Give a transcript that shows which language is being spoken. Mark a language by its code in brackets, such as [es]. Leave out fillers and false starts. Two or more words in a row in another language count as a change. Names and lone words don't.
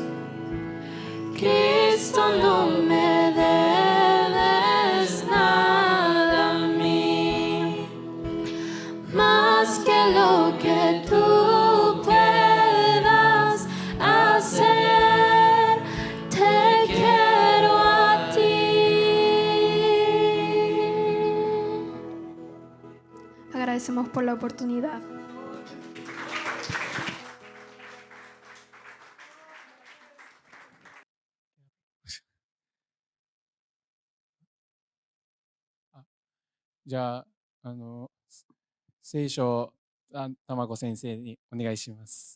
[es] Cristo, no me debes nada a mí, más que lo que tú puedas hacer. Te quiero a ti. Agradecemos por la oportunidad. [ja] Ah, じゃあ、聖書たまこ先生にお願いします。